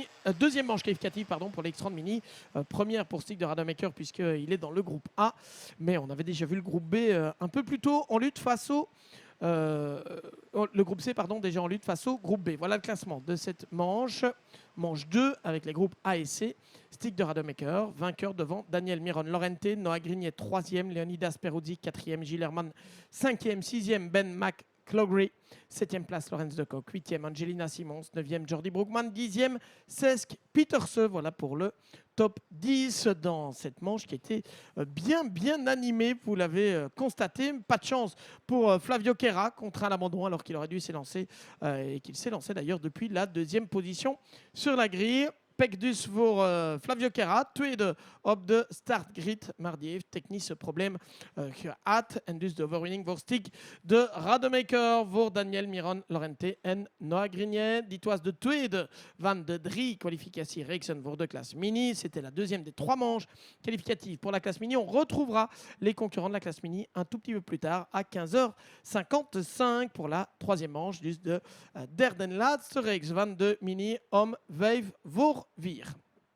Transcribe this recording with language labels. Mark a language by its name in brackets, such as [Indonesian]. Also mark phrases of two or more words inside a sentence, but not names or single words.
[French] Deuxième manche qualificative pour les X30 Mini. Première pour Stig de Rademacher puisqu'il est dans le groupe A. Mais on avait déjà vu le groupe B un peu plus tôt en lutte face au... le groupe C, déjà en lutte face au groupe B. Voilà le classement de cette manche. Manche 2 avec les groupes A et C. Stig de Rademacher, vainqueur devant Daniel Miron Lorente, Noah Grignet 3e, Leonidas Peruzzi 4e, Gilles Herman 5e, 6e, Ben McCloughery 7e place, Lorenz de Kock 8e, Angelina Simons 9e, Jordi Brookman 10e, Cesc Pieterse. Voilà pour le top 10 dans cette manche qui était bien animée, vous l'avez constaté. Pas de chance pour Flavio Queira, contraint à l'abandon alors qu'il aurait dû s'élancer et qu'il s'est lancé d'ailleurs depuis la deuxième position sur la grille. [Dutch] Pek dus voor Flavio Queira, tweede op de startgrid. Maar die heeft technisch probleem gehad. En dus de overwinning voor Stig de Rademacher, voor Daniel Miron Lorente en Noah Grignet. Dit was de tweede van de 3 kwalificatiereeksen voor de classe mini. [French] C'était la deuxième des 3 manches qualificatives pour la classe mini. On retrouvera les concurrents de la classe mini un tout petit peu plus tard à 15h55 pour la troisième manche. [Dutch] Dus de derde en laatste reeks van de mini om 5 voor 4.